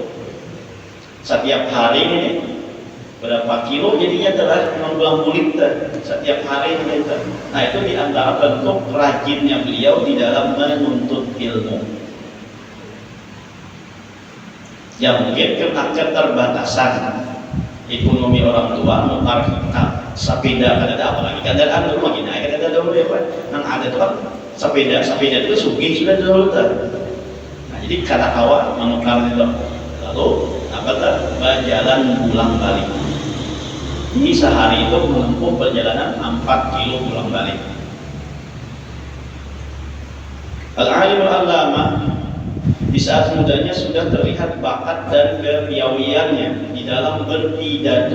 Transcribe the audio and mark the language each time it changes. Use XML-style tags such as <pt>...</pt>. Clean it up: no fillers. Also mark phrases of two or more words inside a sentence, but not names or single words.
<bjn>Setiap hari ini berapa kilo jadinya telah membuang murid setiap hari ini. Nah itu diantara bentuk rajinnya beliau di dalam menuntut ilmu. Ya mungkin karena keterbatasan ekonomi orang tua, nukar sepeda kada ada apa lagi, kada ada rumah gini, kada ada dulu ya Pak. Nang ada tuh kan sepeda itu sugih sudah dulu tuh. Nah jadi kata kawan menukar itu, lalu berjalan pulang balik. Ini sehari itu menempuh perjalanan 4 kilo pulang balik.</bjn> <ar>العالم العلامة</ar> <bjn>di saat mudanya sudah terlihat bakat dan kepiawaiannya di dalam berpidato.</bjn>